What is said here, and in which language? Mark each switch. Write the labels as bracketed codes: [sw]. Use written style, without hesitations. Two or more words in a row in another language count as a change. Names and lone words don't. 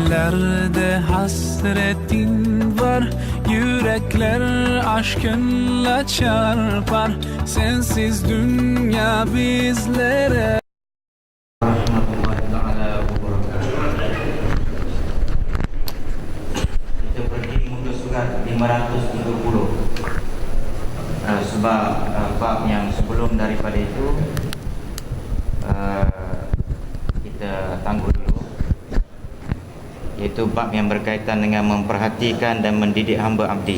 [tr] Gözlerde hasretin var, yürekler aşkınla çarpar. Sensiz dünya bizlere. [ar] ورحمة الله تعالى وبركاته. [ms] Kita pergi muka surat 530. Sebab bab yang sebelum daripada itu kita tangguh dulu, iaitu bab yang berkaitan dengan memperhatikan dan mendidik hamba abdi.